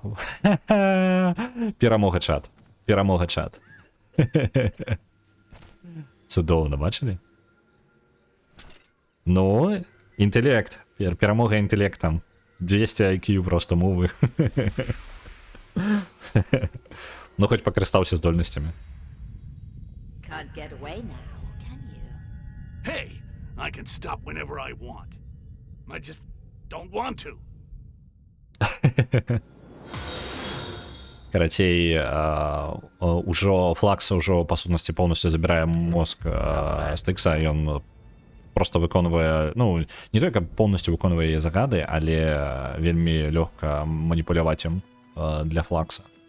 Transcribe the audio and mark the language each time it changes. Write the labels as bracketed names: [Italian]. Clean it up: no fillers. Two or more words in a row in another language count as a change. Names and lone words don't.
[Belarusian] Перамога, чат. Перамога, чат. Цудоўна, бачылі? Ну, інтэлект. Перамога інтэлектам. 200 IQ просто мовы. Ну, хоць пакарыстаўся здольнасцямі. [English] Can't get away now, can you? Hey, I can stop whenever I want. I just don't want to. [Belarusian] Карацей, ужо Флакс ужо па сутнасці поўнасцю забірае мозг Стыкса, ён просто выконвае, ну, не толькі поўнасцю выконвае яе загады, але вельмі лёгка маніпуляваць ім для Флакса.